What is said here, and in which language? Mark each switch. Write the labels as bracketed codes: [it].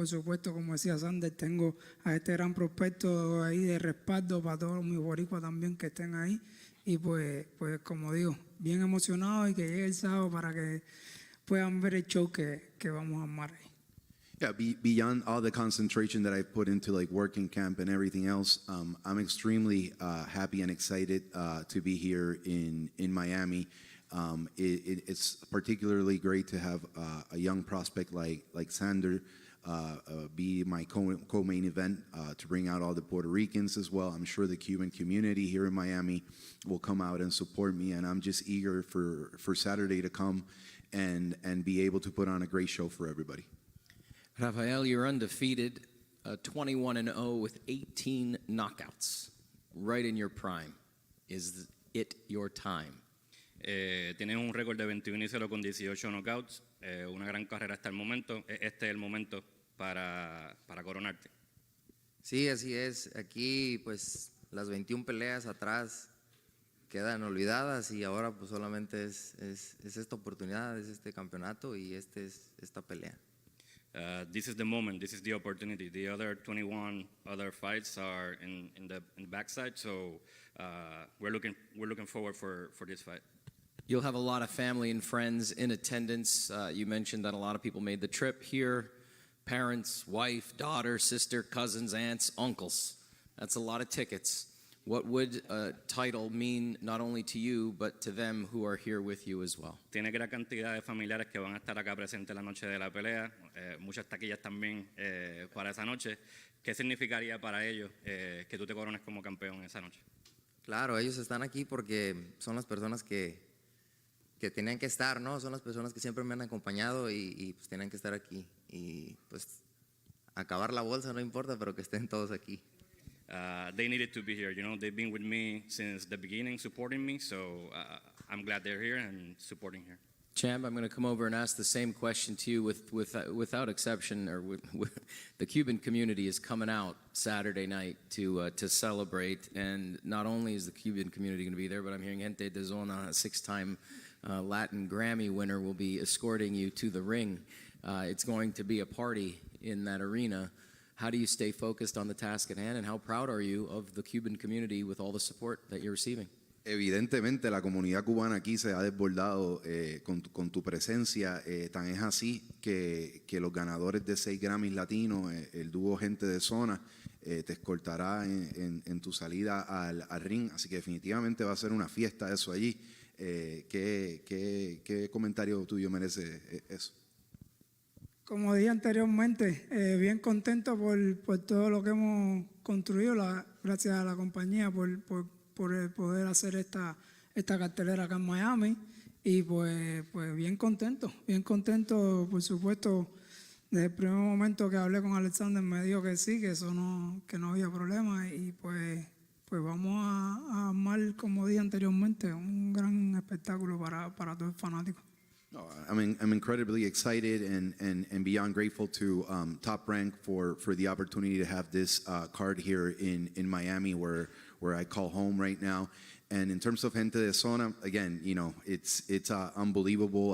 [es] Por supuesto, como decía Xander, tengo a este gran prospecto ahí de respaldo para todos mis boricuas también que estén ahí. Y pues como digo, bien emocionado y que llegue el sábado para que puedan ver el show que vamos a armar ahí. [en] Yeah, beyond all the concentration that I put into working camp and everything else, I'm extremely happy and excited to be here in Miami. It's particularly great to have a young prospect like Xander be my co-main event to bring out all the Puerto Ricans as well. I'm sure the Cuban community here in Miami will come out and support me, and I'm just eager for Saturday to come and be able to put on a great show for everybody. Rafael, you're undefeated, 21-0 with 18 knockouts, right in your prime. Is it your time? [es] Tienes un récord de 21-0 con 18 knockouts, una gran carrera hasta el momento. Este es el momento para coronarte. Sí, así es. Aquí pues las 21 peleas atrás quedan olvidadas y ahora pues solamente es esta oportunidad, es este campeonato y esta pelea. [en] This is the moment, this is the opportunity. The other 21 other fights are in the backside, so we're looking forward for this fight. You'll have a lot of family and friends in attendance. You mentioned that a lot of people made the trip here. Parents, wife, daughter, sister, cousins, aunts, uncles. That's a lot of tickets. What would a title mean not only to you, but to them who are here with you as well? [es] Tiene gran cantidad de familiares que van a estar acá presentes la noche de la pelea. Muchas taquillas también para esa noche. ¿Qué significaría para ellos que tú te corones como campeón esa noche? Claro, ellos están aquí porque son las personas que tenían que estar, ¿no? Son las personas que siempre me han acompañado y pues tienen que estar aquí. Y pues acabar la bolsa no importa, pero que estén todos aquí. [en] They needed to be here. You know, they've been with me since the beginning, supporting me. So I'm glad they're here and supporting here. Champ, I'm going to come over and ask the same question to you. Without exception, or the Cuban community is coming out Saturday night to celebrate, and not only is the Cuban community going to be there, but I'm hearing Gente de Zona, a 6-time Latin Grammy winner, will be escorting you to the ring. It's going to be a party in that arena. How do you stay focused on the task at hand, and how proud are you of the Cuban community with all the support that you're receiving? [es] Evidentemente la comunidad cubana aquí se ha desbordado con tu presencia, tan es así que los ganadores de 6 Grammys latinos, el dúo Gente de Zona, te escoltará en tu salida al ring, así que definitivamente va a ser una fiesta eso allí. ¿Qué comentario tuyo merece eso? Como dije anteriormente, bien contento por todo lo que hemos construido, gracias a la compañía por poder hacer esta cartelera acá en Miami, y pues bien contento, por supuesto. Desde el primer momento que hablé con Alexander me dijo que sí, que no había problema, y pues vamos a armar, como dije anteriormente, un gran espectáculo para todo el fanático. [en] No, I'm incredibly excited and beyond grateful to Top Rank for the opportunity to have this card here in Miami, where I call home right now. And in terms of Gente de Zona, again, you know, it's unbelievable.